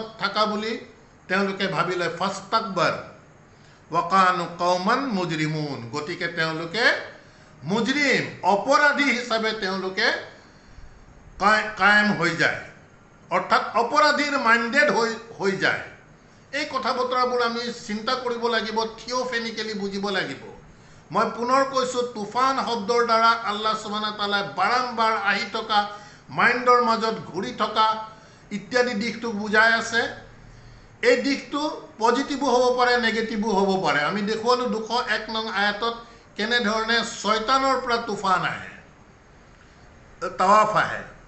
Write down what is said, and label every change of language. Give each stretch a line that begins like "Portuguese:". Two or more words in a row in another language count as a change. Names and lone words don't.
Assamese: থকা বুলি তেওঁলোকে ভাবিলে
Arabic: فاستكبروا وكانوا قوما مجرمين
Assamese: গতিকে তেওঁলোকে মুজৰিম অপৰাধী হিচাপে তেওঁলোকে কায়েম হৈ যায় অৰ্থাৎ অপৰাধীৰ মাইণ্ডেড হৈ যায় এই কথা বতৰাবোৰ আমি চিন্তা কৰিব লাগিব থিওফেনিকেলি বুজিব লাগিব মই পুনৰ কৈছোঁ তুফান শব্দৰ দ্বাৰা
Arabic: الله سبحانه وتعالى
Assamese: বাৰম্বাৰ আহি থকা মাইণ্ডৰ মাজত ঘূৰি থকা ইত্যাদি দিশটো বুজাই আছে এই দিশটো পজিটিভো হ'ব পাৰে নেগেটিভো হ'ব পাৰে আমি দেখুৱালো 201 নং আয়াতত কেনেধৰণে শয়তানৰ পৰা তুফান আহে তাৱাফ আহে